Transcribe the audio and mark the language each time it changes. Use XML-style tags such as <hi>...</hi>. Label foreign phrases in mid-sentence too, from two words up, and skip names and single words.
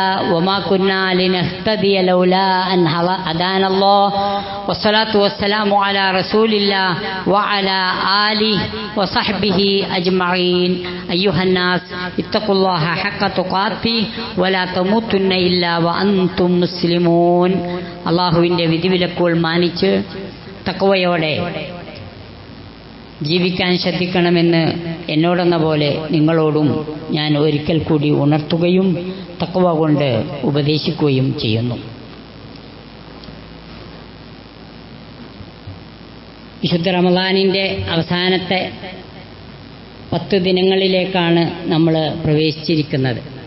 <ar>وما كنا لنهتدي لولا أن هدانا الله والصلاة والسلام على رسول الله وعلى آله وصحبه أجمعين. أيها الناس اتقوا الله حق تقاته ولا تموتن إلا وأنتم مسلمون.</ar> <ml>അള്ളാഹുവിൻ്റെ വിധിവിലക്കുകൾ മാനിച്ച് തഖ്വയോടെ ജീവിക്കാൻ ശ്രദ്ധിക്കണമെന്ന് എന്നോടെന്ന പോലെ നിങ്ങളോടും ഞാൻ ഒരിക്കൽ കൂടി ഉണർത്തുകയും തഖ്വ കൊണ്ട് ഉപദേശിക്കുകയും ചെയ്യുന്നു. വിശുദ്ധ റമളാനിൻ്റെ അവസാനത്തെ 10 ദിനങ്ങളിലേക്കാണ് നമ്മൾ പ്രവേശിച്ചിരിക്കുന്നത്.</ml>